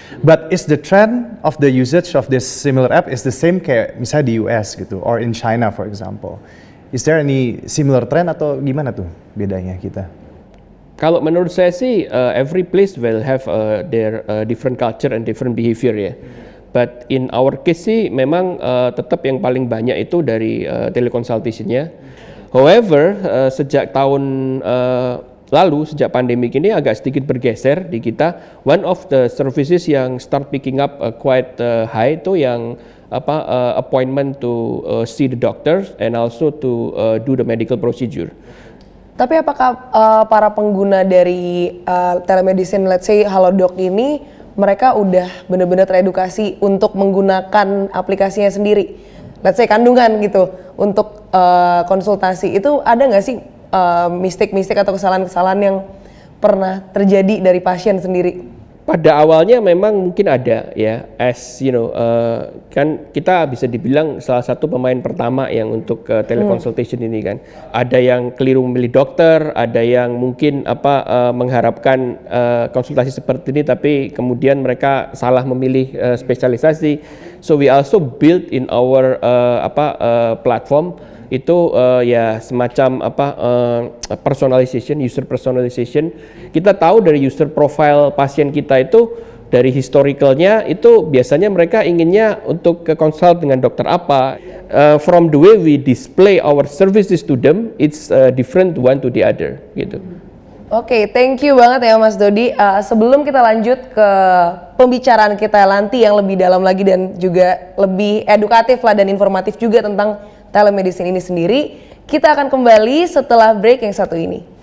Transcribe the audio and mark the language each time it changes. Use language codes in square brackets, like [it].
[en] But is the trend of the usage of this similar app is the same [id] kayak misalnya di US gitu, [en] or in China for example? Is there any similar trend [id] atau gimana tuh bedanya kita? Kalau menurut saya sih [en] every place will have their different culture and different behavior ya. But in our case [id] sih memang tetap yang paling banyak itu dari teleconsultation-nya. However, sejak tahun lalu, sejak pandemi ini agak sedikit bergeser di kita. [en] One of the services yang start picking up quite high [id] itu yang [en] appointment to see the doctor and also to do the medical procedure. [id] Tapi apakah para pengguna dari telemedicine, [en] let's say [id] Halodoc ini, mereka udah benar-benar teredukasi untuk menggunakan aplikasinya sendiri? [en] Let's say [id] kandungan gitu, untuk konsultasi itu ada nggak sih mistik-mistik atau kesalahan-kesalahan yang pernah terjadi dari pasien sendiri? Pada awalnya memang mungkin ada ya, [en] as you know, [id] kan kita bisa dibilang salah satu pemain pertama yang untuk teleconsultation ini kan. Ada yang keliru memilih dokter, ada yang mungkin mengharapkan konsultasi seperti ini tapi kemudian mereka salah memilih spesialisasi. [en] So we also build in our platform [id] itu ya semacam [en] personalization, user personalization. [id] Kita tahu dari user profile pasien kita itu dari historicalnya itu biasanya mereka inginnya untuk ke consult dengan dokter apa. [en] From the way we display our services to them, it's different one to the other gitu. [id] Oke, [en] thank you [id] banget ya Mas Dodi. Sebelum kita lanjut ke pembicaraan kita nanti yang lebih dalam lagi dan juga lebih edukatif lah dan informatif juga tentang telemedicine ini sendiri, kita akan kembali setelah break yang satu ini.